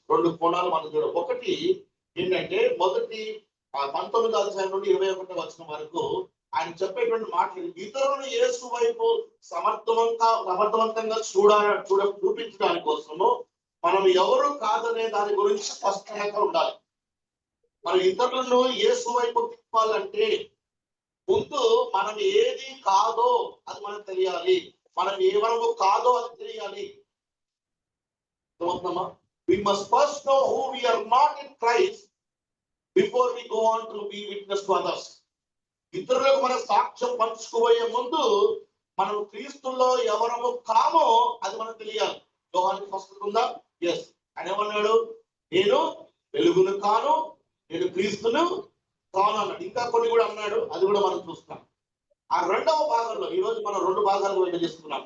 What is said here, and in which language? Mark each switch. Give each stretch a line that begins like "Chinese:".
Telugu: రెండు కోణాలు మనం ఒకటి ఏంటంటే, మొదటి 19వ అధ్యాయం నుండి 21వ వచనం వరకు ఆయన చెప్పేటువంటి మాటలు ఇతరులను యేసు వైపు సమర్థవంతంగా చూపించడానికి కోసము మనం ఎవరు కాదనే దాని గురించి స్పష్టంగా ఉండాలి. మనం ఇతరులను యేసు వైపు తిప్పాలంటే ముందు మనం ఏది కాదో అది మనకు తెలియాలి, మనం ఎవరము కాదో అది తెలియాలి.
English: We must first know who we are not in Christ before we go on to be witness to others.
Telugu: ఇతరులకు మన సాక్ష్యం పంచుకోబోయే ముందు మనం క్రీస్తుల్లో ఎవరము కామో అది మనకు తెలియాలి. యోహాను ఫస్ట్ ఉందా? ఎస్. ఆయన ఏమన్నాడు? నేను వెలుగును కాను, నేను క్రీస్తును కాను అన్నాడు. ఇంకా కొన్ని కూడా అన్నాడు, అది కూడా మనం చూస్తాం. ఆ రెండవ భాగంలో ఈ రోజు మనం రెండు భాగాలుగా విభజిస్తున్నాం.